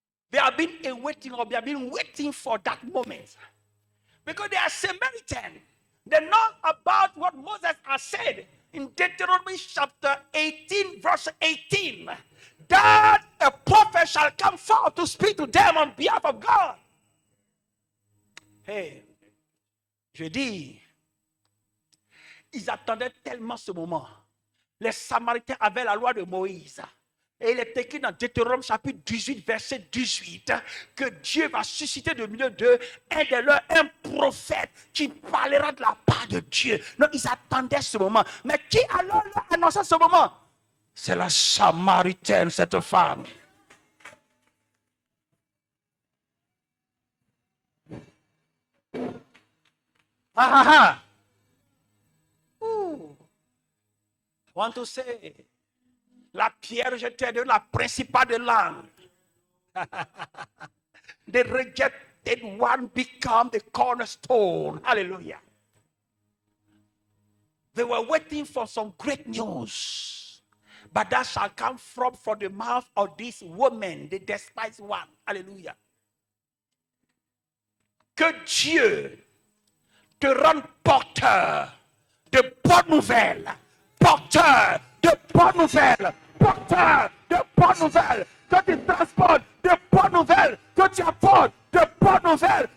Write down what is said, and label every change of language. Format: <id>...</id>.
<en>They have been waiting for that moment. Because they are Samaritan. They know about what Moses has said in Deuteronomy chapter 18, verse 18. That a prophet shall come forth to speak to them on behalf of God.</en> <fr>Hey, je dis, ils attendaient tellement ce moment. Les Samaritains avaient la loi de Moïse. Et il est écrit dans Deutéronome chapitre 18, verset 18, que Dieu va susciter de milieu d'eux un de leurs, un prophète qui parlera de la part de Dieu. Donc ils attendaient ce moment. Mais qui alors leur annonçait ce moment? C'est la Samaritaine, cette femme. Ooh.</fr> <en>I want to say,</en> <fr>la pierre jetée de la principale de l'âme.</fr> <en>The rejected one become the cornerstone. Hallelujah. They were waiting for some great news. But that shall come from the mouth of this woman, the despised one. Hallelujah.</en> <fr>Que Dieu te rende porteur de bonnes nouvelles. Porteur de bonnes nouvelles. Porteur de bonnes nouvelles. Que tu transportes de bonnes nouvelles. Que tu apportes de bonnes nouvelles.</fr>